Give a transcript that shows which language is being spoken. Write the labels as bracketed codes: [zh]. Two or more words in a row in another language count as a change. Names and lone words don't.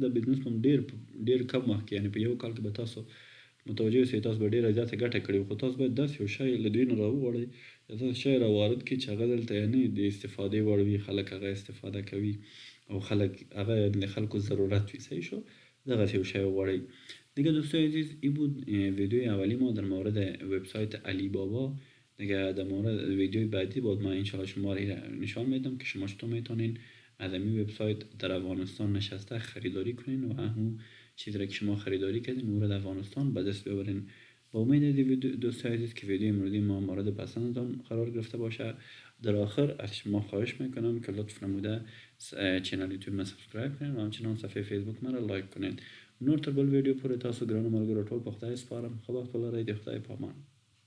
[ps] دا بزنس په ډیر کم وخت کې یعنې په یو کال کې به تاسو متوجه اوسئ تاسو به ډیره زیاته ګټه کړې. خو تاسو باید داسې یو شی له دوی نه راوغواړئ، داسې شی راوارد کړئ چې هغه دلته یعنې د استفادې وړ وي، خلک هغه استفاده کوي او خلک هغه د خلکو ضرورت وي. صحیح شو؟ دغسې یو شی وغواړئ. [fa] دیگه دوستای عزیز این بود ویدیوی اولی ما در مورد وبسایت علی بابا. دیگه در مورد ویدیوی بعدی بود ما انشاءالله شما را نشان میدم که شما چطور میتونین از این وبسایت در افغانستان نشسته خریداری کنین و همون چیزی را که شما خریداری کردین او را در افغانستان به دست ببرین. با امید دوستای عزیز که ویدیو امروزی ما مورد پسندتان قرار گرفته باشه. در آخر از شما خواهش میکنم که لطف نموده چینل یوتیوب ما سابسکرایب کنین و همچنان صفحه فیسبوک ما را لایک کنین. [ps] نور تر بل ویدیو پورې تاسو ګرانو ملګرو ټول په خدای سپارم. خبر ولرئ. د خدای په امان.